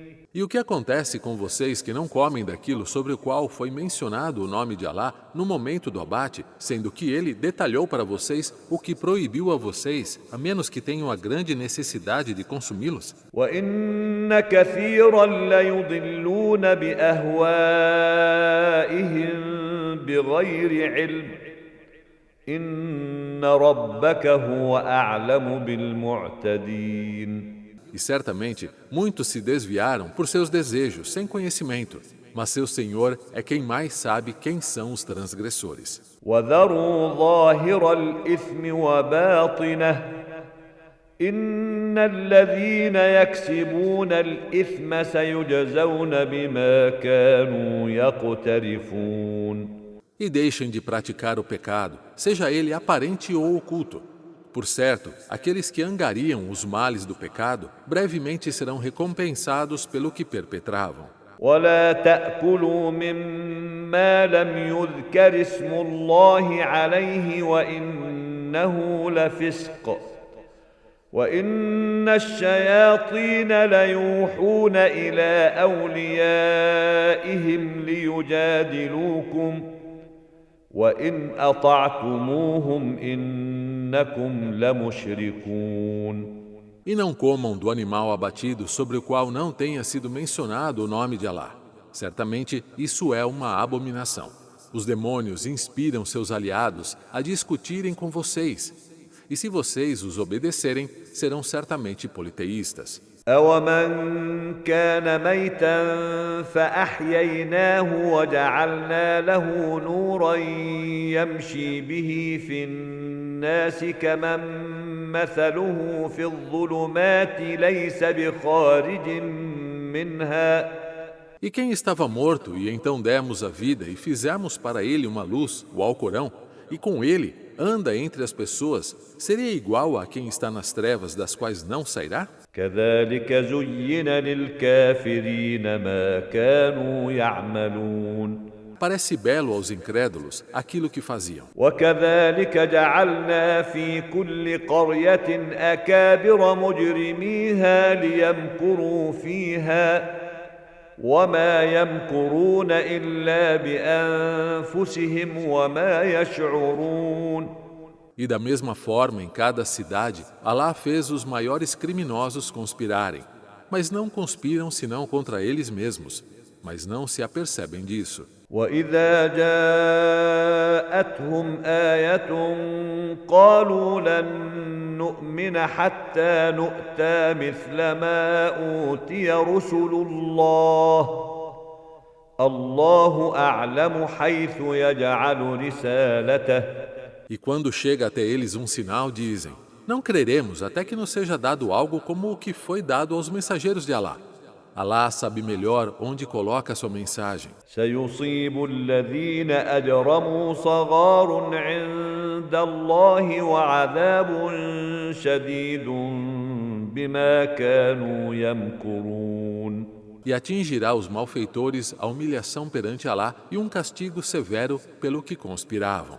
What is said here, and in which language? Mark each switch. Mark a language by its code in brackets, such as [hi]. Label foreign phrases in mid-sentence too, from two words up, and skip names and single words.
[pt] E o que acontece com vocês que não comem daquilo sobre o qual foi mencionado o nome de Alá no momento do abate, sendo que ele detalhou para vocês o que proibiu a vocês, a menos que tenham a grande necessidade de consumi-los? [ar] وإن كثيرا ليضلون بأهوائهم بغير علم إن ربك هو أعلم بالمعتدين. [pt] E certamente muitos se desviaram por seus desejos, sem conhecimento, mas seu Senhor é quem mais sabe quem são os transgressores. [ar] وذروا ظاهر الإثم وباطنه إن الذين يكسبون الإثم سيجزون بما كانوا يقترفون. [pt] E deixem de praticar o pecado, seja ele aparente ou oculto. Por certo, aqueles que angariam os males do pecado brevemente serão recompensados pelo que perpetravam. [ar] ولا تأكلوا مما لم يذكر اسم الله عليه وإنه لفسق وإن الشياطين ليوحون إلى أوليائهم ليجادلوكم وإن أطعتموهم إنكم لمشركون. [pt] E não comam do animal abatido sobre o qual não tenha sido mencionado o nome de Alá. Certamente isso é uma abominação. Os demônios inspiram seus aliados a discutirem com vocês. E se vocês os obedecerem, serão certamente politeístas. [ar] أَوَمَنْ كَانَ مَيْتًا فَأَحْيَيْنَاهُ وَجَعَلْنَا لَهُ نُورًا يَمْشِي بِهِ فِي النَّاسِ كَمَنْ مَثَلُهُ فِي الظُّلُمَاتِ لَيْسَ بِخَارِجٍ مِنْهَا. [pt] E quem estava morto, e então demos a vida e fizemos para ele uma luz, o Alcorão, e com ele anda entre as pessoas, seria igual a quem está nas trevas das quais não sairá? [ar] كذلك زين للكافرين ما كانوا يعملون. [pt] Parece belo aos incrédulos aquilo que faziam. [ar] وكذلك جعلنا في كل قرية أكابر مجرميها ليمكروا فيها وما يمكرون إلا بأنفسهم وما يشعرون. [pt] E da mesma forma, em cada cidade, Alá fez os maiores criminosos conspirarem, mas não conspiram senão contra eles mesmos, mas não se apercebem disso. [ar] وإذا جاءتهم آية قالوا لن نؤمن حتى نؤتى مثل ما أوتي رسل الله أعلم حيث يجعل رسالته. [pt] E quando chega até eles um sinal, dizem: não creremos até que nos seja dado algo como o que foi dado aos mensageiros de Alá. Alá sabe melhor onde coloca sua mensagem. [ar] سيصيب الذين أجرموا صغار عند الله وعذاب شديد بما كانوا يمكرون. [pt] E atingirá os malfeitores a humilhação perante Alá e um castigo severo pelo que conspiravam.